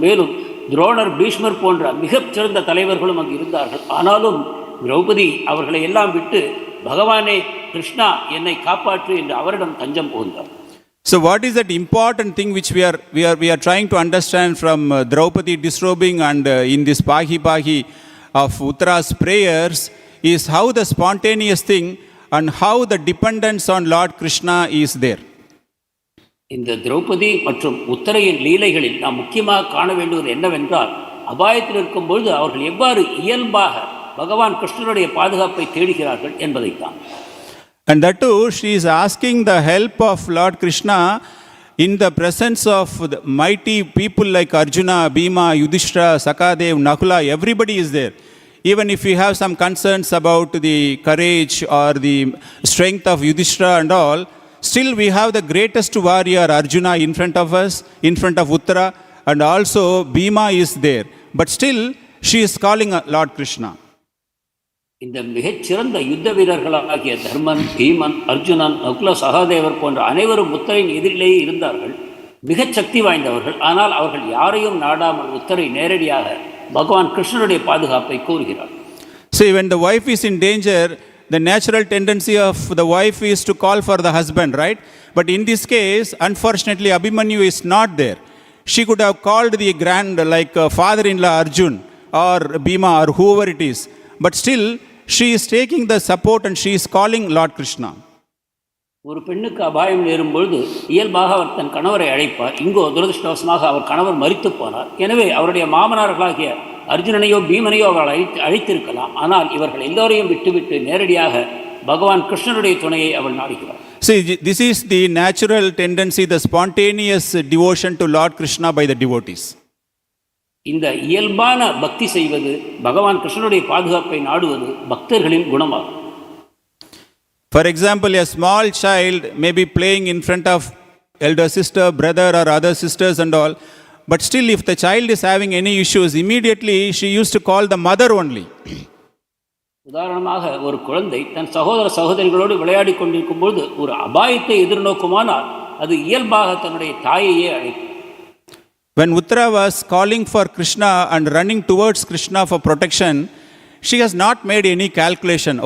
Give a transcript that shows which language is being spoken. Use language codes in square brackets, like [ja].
[ta] மேலும் துரோணர், பீஷ்மர் போன்ற மிகச்சிறந்த தலைவர்களும் அங்கு இருந்தார்கள். ஆனாலும் திரௌபதி அவர்களை எல்லாம் விட்டு, பகவானே கிருஷ்ணா என்னை காப்பாற்று என்று அவரிடம் தஞ்சம் புகுந்தார். [en] So what is that important thing which we are trying to understand from Draupadi disrobing and in this pāhi of Uttara's prayers is how the spontaneous thing and how the dependence on Lord Krishna is there. [ta] இந்த திரௌபதி மற்றும் உத்தரையின் லீலைகளில் நாம் முக்கியமாக காண வேண்டுவது என்னவென்றால், அபாயத்தில் இருக்கும் பொழுது அவர்கள் எவ்வாறு இயல்பாக பகவான் கிருஷ்ணனுடைய பாதுகாப்பை தேடுகிறார்கள் என்பதைத்தான். [en] And that too, she is asking the help of Lord Krishna in the presence of the mighty people like Arjuna, Bhima, Yudhishthira, Sakadev, Nakula, everybody is there. Even if we have some concerns about the courage or the strength of Yudhishthira and all, still we have the greatest warrior Arjuna in front of us, in front of Uttarā, and also Bhima is there. But still she is calling Lord Krishna. [ta] இந்த மிகச்சிறந்த யுத்த வீரர்களாகிய தர்மன், பீமன், அர்ஜுனன், நகுல, சகாதேவர் போன்ற அனைவரும் உத்தரின் எதிரிலேயே இருந்தார்கள். மிகச் சக்தி வாய்ந்தவர்கள். ஆனால் அவர்கள் யாரையும் நாடாமல் உத்தரை நேரடியாக பகவான் கிருஷ்ணனுடைய பாதுகாப்பை கோருகிறார். [en] See, when the wife is in danger, the natural tendency of the wife is to call for the husband, right? But in this case, unfortunately, Abhimanyu is not there. She could have called the father-in-law Arjun or Bhima or whoever it is. But still, she is taking the support and she is calling Lord Krishna. [ta] ஒரு பெண்ணுக்கு அபாயம் நேரும் பொழுது இயல்பாக அவர் தன் கணவரை அழைப்பார். இங்கோ துரதிருஷ்டவசமாக அவர் கணவர் மரித்து போனார். எனவே அவருடைய மாமனார்களாகிய அர்ஜுனனையோ பீமனையோ அவள் அழைத்திருக்கலாம். ஆனால் இவர்கள் எல்லோரையும் விட்டுவிட்டு நேரடியாக பகவான் கிருஷ்ணனுடைய துணையை அவள் நாடுகிறார். [en] See, this is the natural tendency, the spontaneous devotion to Lord Krishna by the devotees. [ta] இந்த இயல்பான பக்தி செய்வது, பகவான் கிருஷ்ணனுடைய பாதுகாப்பை நாடுவது பக்தர்களின் குணமாகும். [en] For example, a small child may be playing in front of elder sister, brother or other sisters and all, but still if the child is having any issues, immediately she used to call the mother only. [ta] உதாரணமாக ஒரு குழந்தை தன் சகோதர சகோதரிகளோடு விளையாடி கொண்டிருக்கும் பொழுது ஒரு அபாயத்தை எதிர்நோக்குமானால் அது இயல்பாக தன்னுடைய தாயையே அழைக்கும். [en] When Uttarā was calling for Krishna and running towards Krishna for protection, she has not made any calculation.